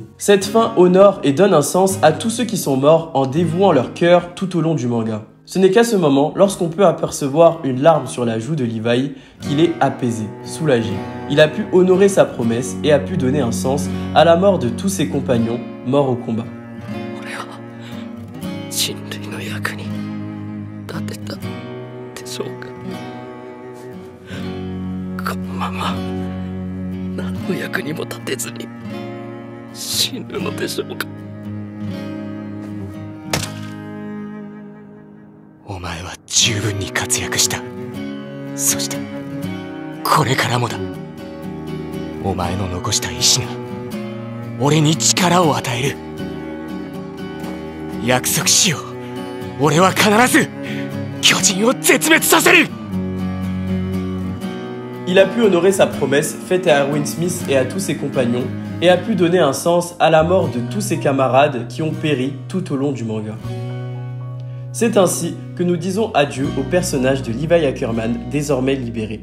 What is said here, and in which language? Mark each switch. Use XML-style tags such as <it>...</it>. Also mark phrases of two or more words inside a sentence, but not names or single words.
<fr>Cette fin honore et donne un sens à tous ceux qui sont morts en dévouant leur cœur tout au long du manga. Ce n'est qu'à ce moment, lorsqu'on peut apercevoir une larme sur la joue de Levi, qu'il est apaisé, soulagé. Il a pu honorer sa promesse et a pu donner un sens à la mort de tous ses compagnons morts au combat.</fr> <ja>人類の役に立てたでしょうか。このまま何の役にも立てずに死ぬのでしょうか。お前は十分に活躍した。そしてこれからもだ。お前の残した意志が俺に力を与える。約束しよう。俺は必ず巨人を絶滅させる。</ja> <fr>Il a pu honorer sa promesse faite à Erwin Smith et à tous ses compagnons, et a pu donner un sens à la mort de tous ses camarades qui ont péri tout au long du manga. C'est ainsi que nous disons adieu au personnage de Levi Ackerman, désormais libéré.</fr>